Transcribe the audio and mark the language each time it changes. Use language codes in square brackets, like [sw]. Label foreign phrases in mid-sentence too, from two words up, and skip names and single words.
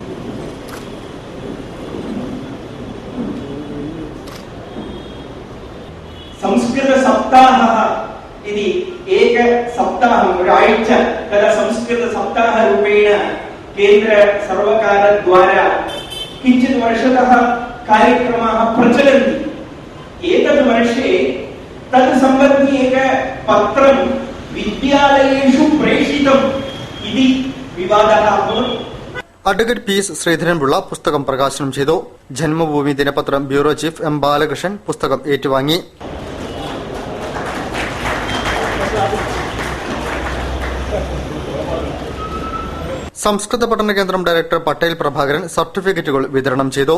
[sa] സംസ്കൃത സപ്താഹ ഇതി ഏക സപ്താഹം, ഒരാഴ്ച തല സംസ്കൃത സപ്താഹ രൂപേണ കേന്ദ്ര സർവകാരദ്വാര किञ्चित् वर्षतः कार्यक्रमाः प्रचलन्ति. एतत् वर्षे तत् सम्बन्धी एक पत्रं विद्यालयेषु प्रेषितम् इति विवादः अभवत्. [ml] അഡ്വക്കേറ്റ് പി എസ് ശ്രീധരൻപിള്ള പുസ്തകം പ്രകാശനം ചെയ്തു. ജന്മഭൂമി ദിനപത്രം ബ്യൂറോ ചീഫ് എം ബാലകൃഷ്ണൻ പുസ്തകം ഏറ്റുവാങ്ങി. സംസ്കൃത പഠന കേന്ദ്രം ഡയറക്ടർ പട്ടേൽ പ്രഭാകരൻ സർട്ടിഫിക്കറ്റുകൾ വിതരണം ചെയ്തു.